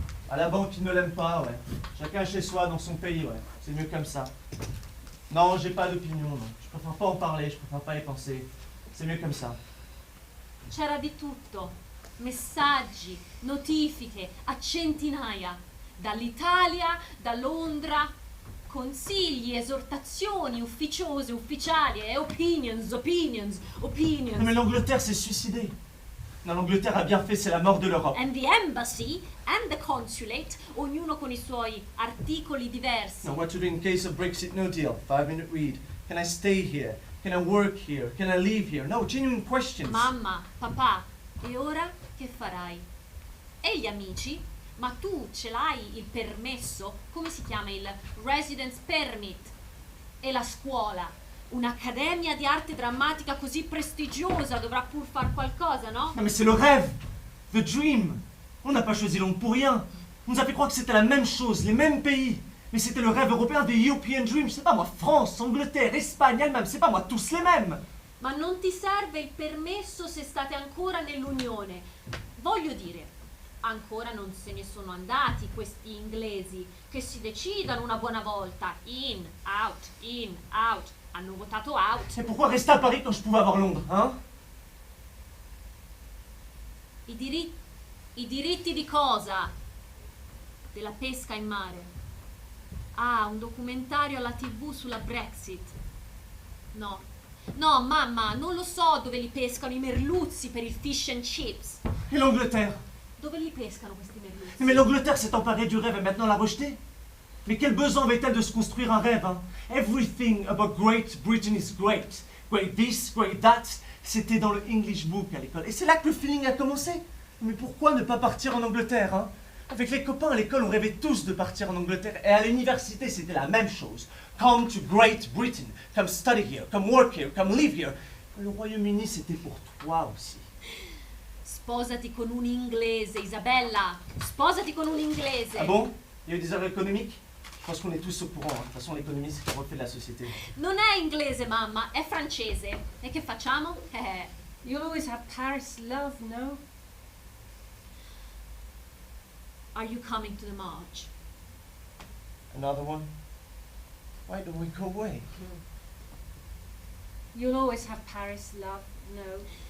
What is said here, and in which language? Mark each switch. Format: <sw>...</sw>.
<fr>À la banque, ils ne l'aiment pas, ouais. Chacun chez soi, dans son pays, ouais. C'est mieux comme ça. Non, j'ai pas d'opinion, non. Je préfère pas en parler, je préfère pas y penser. C'est mieux comme ça.</fr> <it>C'era di tutto. Messaggi, notifiche, a centinaia. Dall'Italia, da Londra. Consigli, esortazioni ufficiose, ufficiali e opinions.</it> <fr>Non, mais l'Angleterre s'est suicidée. Non, l'Angleterre a bien fait, c'est la mort de l'Europe.</fr> <en>And the embassy and the consulate,</en> <it>ognuno con i suoi articoli diversi.</it> <en>Now, what to do in case of Brexit no deal? 5-minute read. Can I stay here? Can I work here? Can I live here? No, genuine questions.</en> <it>Mamma, papà, e ora che farai? E gli amici? Ma tu ce l'hai il permesso? Come si chiama? Il residence permit? E la scuola? Un'accademia di arte drammatica così prestigiosa dovrà pur far qualcosa, no?</it> <fr>Non, mais c'est le rêve,</fr> <en>the dream.</en> <fr>On n'a pas choisi Londres pour rien. On nous a fait croire que c'était la même chose, les mêmes pays. Mais c'était le rêve européen,</fr> <en>the European dream.</en> <fr>Je sais pas moi, France, Angleterre, Espagne, Allemagne, c'est pas moi, tous les mêmes.</fr> <it>Ma non ti serve il permesso se state ancora nell'Unione. Voglio dire, ancora non se ne sono andati questi inglesi, che si decidano una buona volta.</it> <en>In, out.</en> <it>Hanno votato out.</it> <fr>Et pourquoi rester à Paris quand je pouvais avoir Londres, hein?</fr> <it>I diritti di cosa? Della pesca in mare. Ah, un documentario alla TV sulla Brexit. No, mamma, non lo so dove li pescano i merluzzi per il fish and chips.</it> <fr>Et l'Angleterre?</fr> <it>Dove li pescano questi merluzzi?</it> <fr>Mais l'Angleterre s'est emparée du rêve et maintenant l'a rejeté. Mais quel besoin avait-elle de se construire un rêve, hein?</fr> <en>Everything about Great Britain is great. Great this, great that.</en> <fr>C'était dans le</fr> <en>English book</en> <fr>à l'école. Et c'est là que le feeling a commencé. Mais pourquoi ne pas partir en Angleterre, hein? Avec les copains à l'école, on rêvait tous de partir en Angleterre. Et à l'université, c'était la même chose.</fr> <en>Come to Great Britain. Come study here. Come work here. Come live here.</en> <fr>Le Royaume-Uni, c'était pour toi aussi.</fr> <it>Sposati con un inglese, Isabella. Sposati con un inglese.</it> <fr>Ah bon? Il y a eu des erreurs économiques? Je pense qu'on est tous au courant. De toute façon, l'économie, c'est le reflet de la société.</fr> <it>Non è inglese, mamma, è francese. E che facciamo?</it> <en>You'll always have Paris love, no? Are you coming to the march? Another one? Why don't we go away? You'll always have Paris love, no?</en>